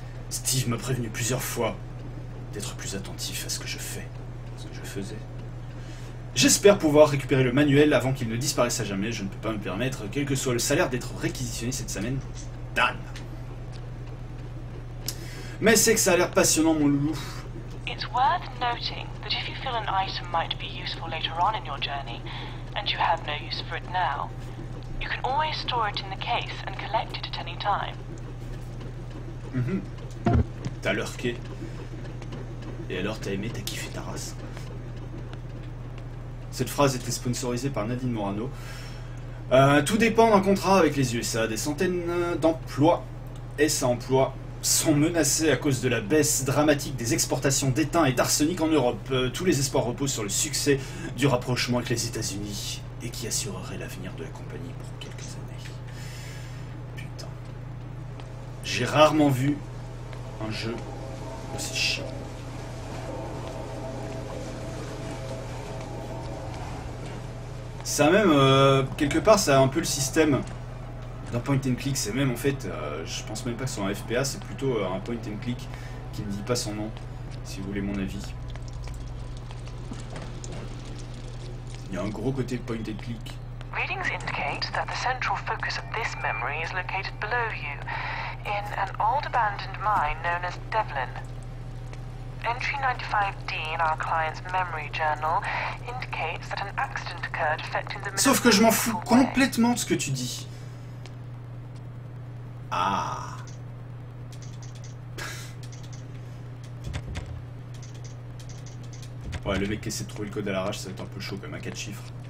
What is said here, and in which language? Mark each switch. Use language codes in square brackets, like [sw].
[fr] Steve m'a prévenu plusieurs fois d'être plus attentif à ce que je fais, ce que je faisais. J'espère pouvoir récupérer le manuel avant qu'il ne disparaisse à jamais, je ne peux pas me permettre, quel que soit le salaire, d'être réquisitionné cette semaine. Dan. Mais c'est que ça a l'air passionnant, mon loulou. [en] It's worth noting that if you feel an item might be useful later on in your journey, and you have no use for it now, you can always store it in the case and collect it at any time. [fr] T'as lurké. Et alors t'as aimé, t'as kiffé ta race. Cette phrase était sponsorisée par Nadine Morano. Tout dépend d'un contrat avec les USA. Des centaines d'emplois et ça emploie sont menacés à cause de la baisse dramatique des exportations d'étain et d'arsenic en Europe. Tous les espoirs reposent sur le succès du rapprochement avec les États-Unis et qui assurerait l'avenir de la compagnie pour quelques années. Putain. J'ai rarement vu un jeu aussi chiant. Ça a même, quelque part, ça a un peu le système d'un point and click. C'est même, en fait, je pense même pas que ce soit un FPA, c'est plutôt un point and click qui ne dit pas son nom, si vous voulez mon avis. Il y a un gros côté point and click. [en] Readings indicate that the central focus of this memory is located below you, in an old abandoned mine known as Devlin. Entry 95D in our client's memory journal indicates that an accident occurred affecting the... [fr] Sauf que je m'en fous complètement de ce que tu dis. Ah. Ouais, le mec qui essaie de trouver le code à l'arrache, ça va être un peu chaud comme un 4 chiffres.